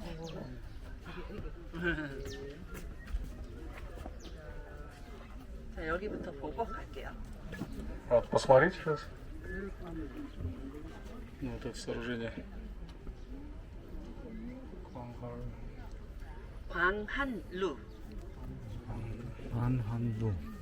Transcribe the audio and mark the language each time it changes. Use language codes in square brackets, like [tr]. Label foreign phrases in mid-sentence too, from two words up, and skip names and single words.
[ko] 자, 여기부터 보고 갈게요. [ru] Вот, посмотрите сейчас. Ну, вот это сооружение. [ko] 광한루. 안한루.